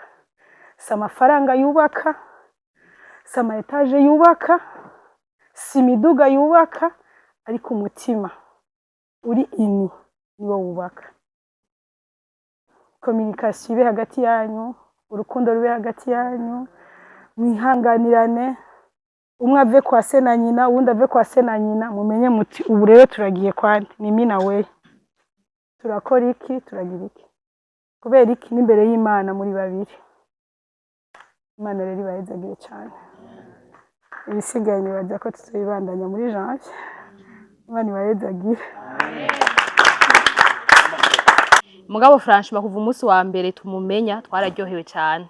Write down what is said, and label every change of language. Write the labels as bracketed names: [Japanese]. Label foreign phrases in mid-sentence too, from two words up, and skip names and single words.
[Rundi] Si amafaranga yubaka, si ama etaje yubaka, si imiduga yubaka, ariko umutima uri ini niwo wubaka. Communication ibe hagati yanyu, urukundo rube hagati yanyu, mwihanganirane, umwe ave kwa se na nyina uwundi ave kwa se na nyina, mumenye muti ubu rero turagiye kwandi ni mimi na we, turakora iki, turagira iki, kubera iki n'imbere y'Imana muri babiri. Imana rero ibahezagire cyane. Ibisigaye nibaza ko tuzibandanya muri janvier. Imana ibahezagire. Mugabo franchement kuva umunsi wa mbere tumumenya twararyohewe cyane.